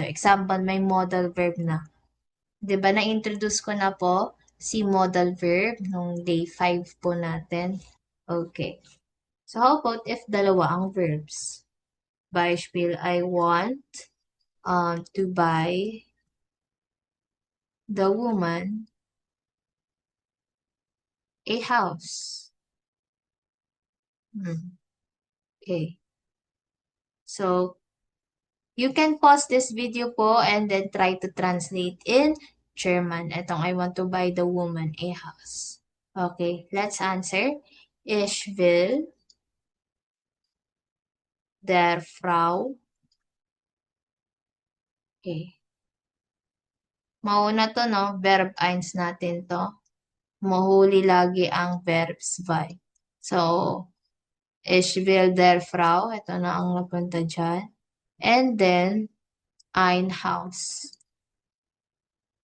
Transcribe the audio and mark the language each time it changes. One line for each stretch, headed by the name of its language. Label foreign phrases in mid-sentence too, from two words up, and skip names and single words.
Filipino: Example, may
English: modal verb
Filipino: na. 'Di ba na-introduce ko na po si
English: modal verb
Filipino: nung day 5 po natin.
English: Okay. So how about if
Filipino: dalawa ang verbs?
English: Beispiel, I want to buy the woman a house. Okay. So, you can pause this video po and then try to translate in German. Itong I want to buy the woman a house. Okay, let's answer.
German: Ich will der Frau.
Filipino: Okay. Mauna to, no? Verb 1 natin to. Mahuli lagi ang verbs 2.
German: So, ich will der Frau.
Filipino: Ito na ang napunta dyan.
English: And then,
German: ein Haus.